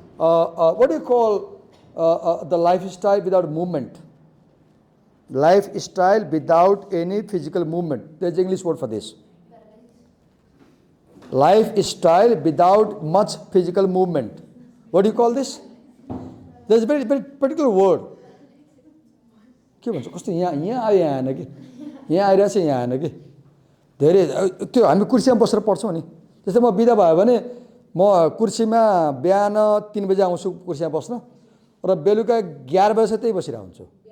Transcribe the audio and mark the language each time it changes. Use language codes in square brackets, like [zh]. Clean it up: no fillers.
[en] What do you call the lifestyle without movement? Lifestyle without any physical movement. There's an English word for this. Lifestyle without much physical movement. What do you call this? There's a very particular word. [ne] के भन्छ, कस्तो यहाँ आयो, यहाँ आएन कि, यहाँ आइरहेछ, यहाँ आएन कि। धेरै त्यो हामी कुर्सीमा बसेर पढ्छौँ नि। जस्तै म बिदा भयो भने म कुर्सीमा बिहान 3 बजे आउँछु कुर्सीमा बस्न र बेलुका 11 बजे त्यही बसिरहेको हुन्छु।